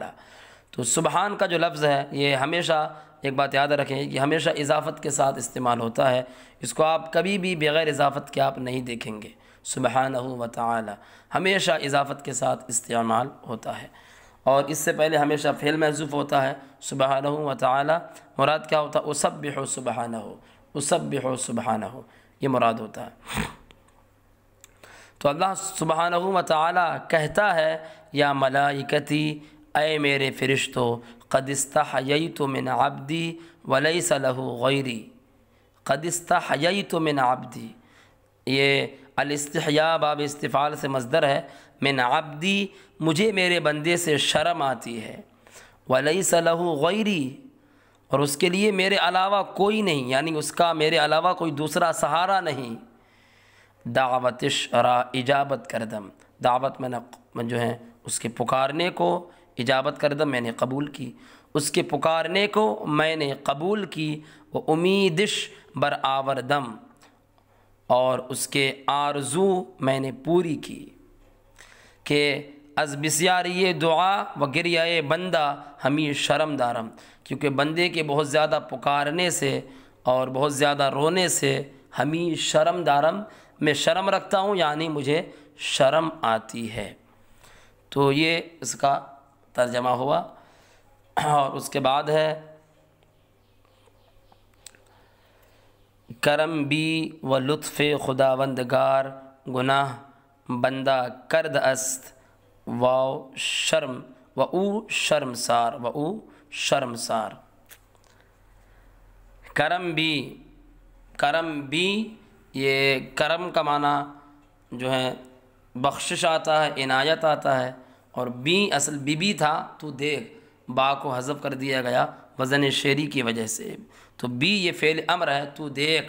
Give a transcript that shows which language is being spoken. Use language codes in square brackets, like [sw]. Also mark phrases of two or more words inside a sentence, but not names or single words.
[ur] تو سبحان کا جو لفظ ہے یہ ہمیشہ ایک بات یاد رکھیں کہ ہمیشہ اضافت کے ساتھ استعمال ہوتا ہے، اس کو آپ کبھی بھی بغیر اضافت کے آپ نہیں دیکھیں گے، [ar] سبحانہ و تعالی [ur] ہمیشہ اضافت کے ساتھ استعمال ہوتا ہے، اور اس سے پہلے ہمیشہ فعل محذوف ہوتا ہے، [ar] سبحانہ و تعالی [ur] مراد کیا ہوتا ہے، [ar] اسبح سبحانہ، اسبح سبحانہ، [ur] یہ مراد ہوتا ہے۔ تو اللہ [ar] سبحانہ و تعالی [ur] کہتا ہے، [ar] یا ملائکتی، [ur] اے میرے فرشتو، [ar] قد استحییت من عبدی ولیس لہ غیری، قد استحییت من عبدی، [ur] یہ الاستحیاء باب استفعال سے مصدر ہے، [ar] من عبدی [ur] مجھے میرے بندے سے شرم آتی ہے، [ar] ولیس لہ غیری [ur] اور اس کے لیے میرے علاوہ کوئی نہیں، یعنی اس کا میرے علاوہ کوئی دوسرا سہارا نہیں، [fa] دعوت را اجابت کردم، [ur] دعوت میں جو ہے اس کے پکارنے کو [fa] اجابت کردم [ur] میں نے قبول کی، اس کے پکارنے کو میں نے قبول کی، وہ [fa] امیدش بر آوردم [ur] اور اس کے آرزو میں نے پوری کی، کہ [fa] از بسیاری دعا و گریہ بندہ ہمیں شرم دارم، [ur] کیونکہ بندے کے بہت زیادہ پکارنے سے اور بہت زیادہ رونے سے [fa] ہمیں شرم دارم، [ur] میں شرم رکھتا ہوں، یعنی مجھے شرم آتی ہے۔ تو یہ اس کا ترجمہ ہوا، اور اس کے بعد ہے [fa] کرم بھی و لطف خداوندگار گناہ بندہ کرد است واو شرم و او [ur] شرمسار کرم بھی یہ کرم کا معنی جو ہے بخشش آتا ہے، عنایت آتا ہے، اور اصل بی تھا تو دیکھ، با کو حذف کر دیا گیا وزن شعری کی وجہ سے، تو بی یہ فعل امر ہے، تو دیکھ۔